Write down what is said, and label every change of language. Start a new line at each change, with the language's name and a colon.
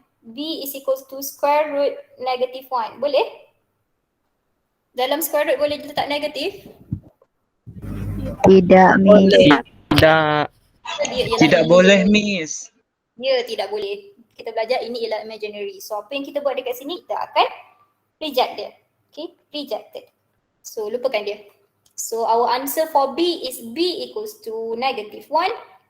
English: B is equals to square root negative 1.
Malay: Boleh? Dalam square root boleh letak negatif? Tidak, Miss. Tidak boleh, Miss. Ya, tidak boleh. Kita belajar ini ialah imaginary. So apa yang kita buat dekat sini, kita akan reject dia. Okay, rejected. So lupakan dia.
English: So our answer for B is B equals to negative 1.